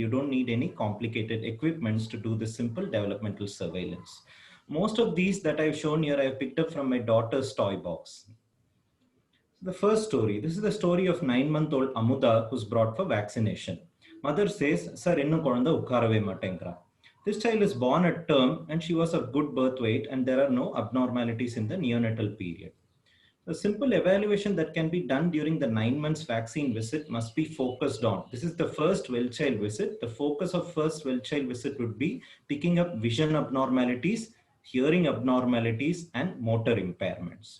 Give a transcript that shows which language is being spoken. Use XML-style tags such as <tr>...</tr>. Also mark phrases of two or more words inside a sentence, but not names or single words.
<en>You don't need any complicated equipments to do the simple developmental surveillance. Most of these that I've shown here, I've picked up from my daughter's toy box. The first story, this is the story of 9-month-old Amuda who's brought for vaccination. Mother says, sir,</en> <ta>இன்னும் கொலந்த உக்காரவே மாட்டேங்கற.</ta> <en>This child is born at term and she was of good birth weight and there are no abnormalities in the neonatal period. The simple evaluation that can be done during the 9 months vaccine visit must be focused on. This is the first well child visit. The focus of first well child visit would be picking up vision abnormalities, hearing abnormalities and motor impairments.</en>